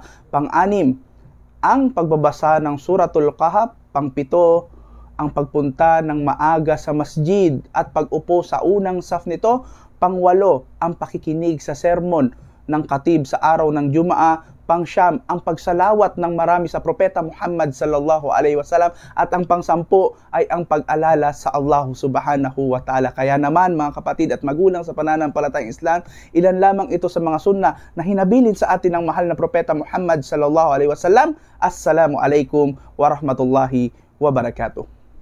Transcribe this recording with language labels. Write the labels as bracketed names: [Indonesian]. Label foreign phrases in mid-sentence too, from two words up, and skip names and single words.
[Filipino] Pang-anim, ang pagbabasa ng Suratul Kahf. Pang-pito, ang pagpunta ng maaga sa masjid at pag-upo sa unang saf nito. Pang-walo, ang pakikinig sa sermon ng khatib sa araw ng Jumaa. Pang-siyam, ang pagsalawat ng marami sa Propeta Muhammad [Arabic] صلى الله عليه وسلم. [Filipino] At ang pang-sampu ay ang pag-alala sa Allah [Arabic] سبحانه وتعالى. [Filipino] Kaya naman mga kapatid at magulang sa pananampalatayang Islam, ilan lamang ito sa mga sunnah na hinabilin sa atin ng mahal na Propeta Muhammad [Arabic] صلى الله عليه وسلم. السلام عليكم ورحمة الله وبركاته.